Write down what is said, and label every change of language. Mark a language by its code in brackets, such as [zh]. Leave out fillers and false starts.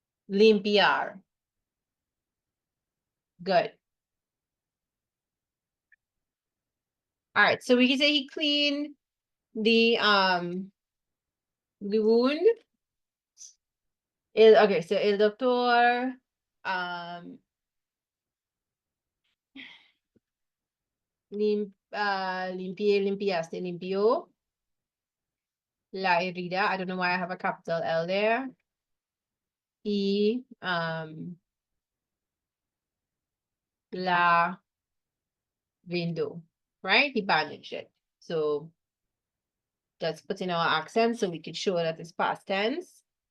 [es] Limpiar. [en] Good. All right, so we can say he cleaned the wound. Okay, so [es] el doctor limpiaste, limpió la herida. [en] I don't know why I have a capital L there. [es] Y la vendó, [en] right? He bandaged it. So let's put in our accent so we could show that it's past tense.